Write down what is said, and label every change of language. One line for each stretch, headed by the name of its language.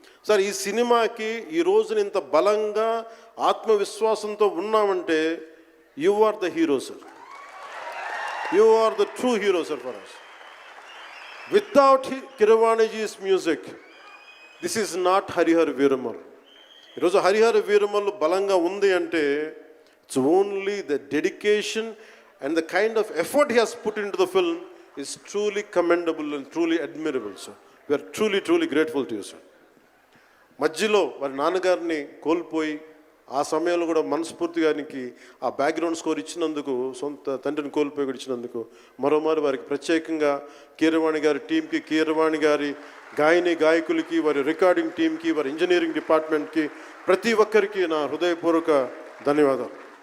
Telugu: Sir, ఈ సినిమాకి ఈ రోజున ఇంత బలంగా ఆత్మవిశ్వాసంతో ఉన్నామంటే
English: you are the hero
Telugu: sir.
English: You are the true hero sir for us. Without కిరవాణిజీస్ music this is not Harihara Veeramallu.
Telugu: ఈరోజు హరిహర వీరమల్ బలంగా ఉంది అంటే
English: It's only the dedication and the kind of effort he has put into the film is truly commendable and truly admirable, sir. We are truly grateful to you, sir.
Telugu: మధ్యలో వారి నాన్నగారిని కోల్పోయి ఆ సమయంలో కూడా మనస్ఫూర్తి గారికి ఆ బ్యాక్గ్రౌండ్ స్కోర్ ఇచ్చినందుకు, సొంత తండ్రిని కోల్పోయి ఇచ్చినందుకు మరోమారు వారికి ప్రత్యేకంగా కీరవాణి గారి టీంకి, కీరవాణి గారి గాయకులకి, వారి రికార్డింగ్ టీంకి, వారి ఇంజనీరింగ్ డిపార్ట్మెంట్కి, ప్రతి ఒక్కరికి నా హృదయపూర్వక ధన్యవాదాలు.